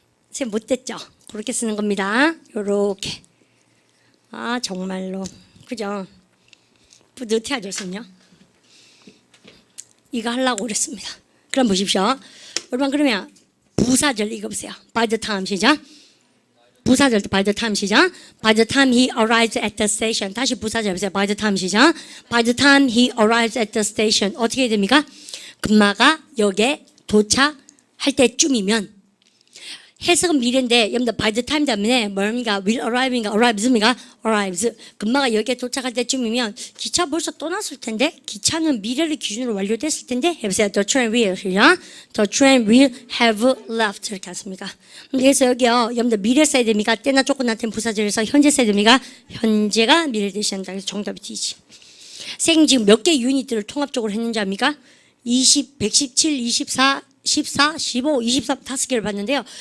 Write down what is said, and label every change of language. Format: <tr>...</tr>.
<ko>쌤 못됐죠? 그렇게 쓰는 겁니다. 요렇게. 정말로. 그죠? 뿌듯해야죠, 쌤요. 이거 하려고 그랬습니다. 그럼 보십시오. 여러분, 그러면 부사절 읽어보세요.</ko> <en>By the time, 시작. 부사절 by the time, 시작. By the time he arrives at the station.</en> <ko>다시 부사절 해보세요.</ko> <en>By the time, 시작. By the time he arrives at the station.</en> <ko>어떻게 해야 됩니까? 금마가 역에 도착할 때쯤이면. 해석은 미래인데, 여러분들 by the time 다음에 뭡니까?</ko> <en>will arrive인가?</en> <ko>arrives입니까?</ko> <en>arrives.</en> <ko>금마가 여기에 도착할 때쯤이면 기차 벌써 떠났을 텐데, 기차는 미래를 기준으로 완료됐을 텐데, 해보세요.</ko> <en>The train will, 시작. The train will have left.</en> <ko>이렇게 했습니까? 그래서 여기요, 여러분들 미래 써야 됩니까? 때나 조건 나타낸 부사절에서 현재 써야 됩니까? 현재가 미래를 대신한다. 그래서 정답이 D지. 생 지금 몇 개 유닛들을 통합적으로 했는지 압니까? 20, 117, 24, 14, 15, 23, 5개를 봤는데요.</ko>